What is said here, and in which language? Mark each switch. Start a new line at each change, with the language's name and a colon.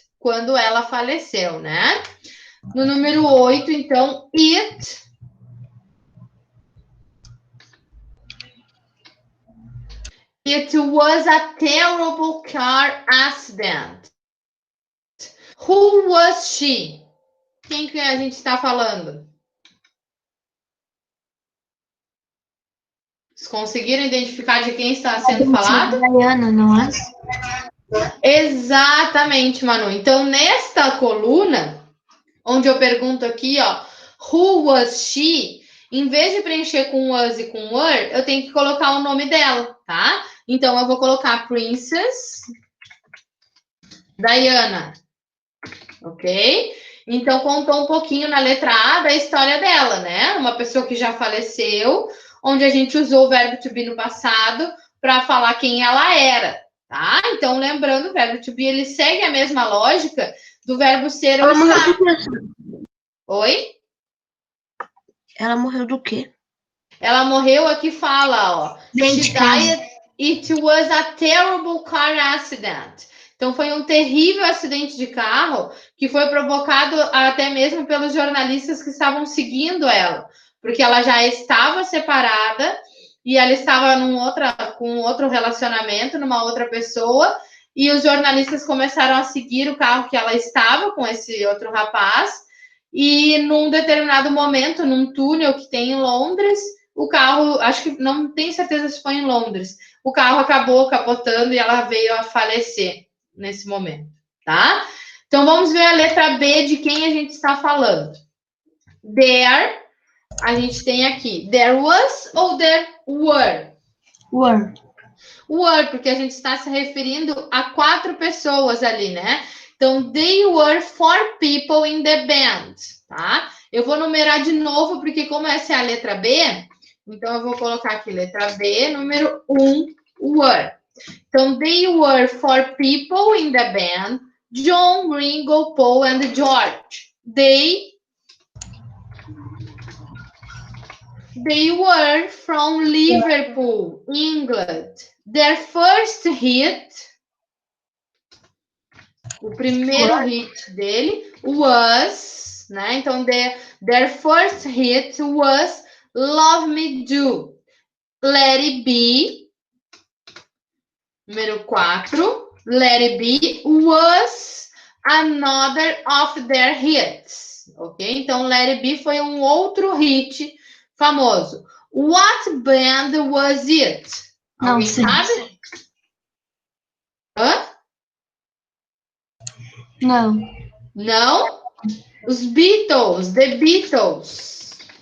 Portuguese: Quando ela faleceu, né? No número 8, então,
English: It was a terrible car accident. Who was she?
Portuguese: Quem que a gente está falando? Vocês conseguiram identificar de quem está sendo falado? Diana, não é? Exatamente, Manu. Então, nesta coluna, onde eu pergunto aqui, ó,
English: who was she?
Portuguese: Em vez de preencher com was e com were, eu tenho que colocar o nome dela, tá? Então, eu vou colocar Princess Diana. Ok? Então, contou um pouquinho na letra A da história dela, né? Uma pessoa que já faleceu, onde a gente usou o verbo to be no passado para falar quem ela era, tá? Então, lembrando, o verbo to be, ele segue a mesma lógica do verbo ser ou estar. Oi? Ela morreu do quê? Ela morreu, aqui fala, ó.
English: She died, it was a terrible car accident.
Portuguese: Então, foi um terrível acidente de carro que foi provocado até mesmo pelos jornalistas que estavam seguindo ela, porque ela já estava separada e ela estava com outro relacionamento, numa outra pessoa, e os jornalistas começaram a seguir o carro que ela estava com esse outro rapaz, e num determinado momento, num túnel que tem em Londres, o carro, acho que não tenho certeza se foi em Londres, o carro acabou capotando e ela veio a falecer nesse momento, tá? Então, vamos ver a letra B de quem a gente está falando. There, a gente tem aqui, there was ou there were? Were, porque a gente está se referindo a 4 pessoas ali, né?
English: Então, they were 4 people in the band, tá?
Portuguese: Eu vou numerar de novo, porque como essa é a letra B, então eu vou colocar aqui letra B, número 1, were.
English: Então, they were 4 people in the band, John, Ringo, Paul and George. They were from Liverpool, England. Their first hit,
Portuguese: o primeiro hit dele, was, né?
English: Então, their first hit was Love Me Do. Let It Be. Número 4, Let It Be was another of their hits. Ok?
Portuguese: Então, Let It Be foi um outro hit famoso.
English: What band was it?
Portuguese: Alguém sabe? Hã? Não. Não? Os Beatles, The Beatles.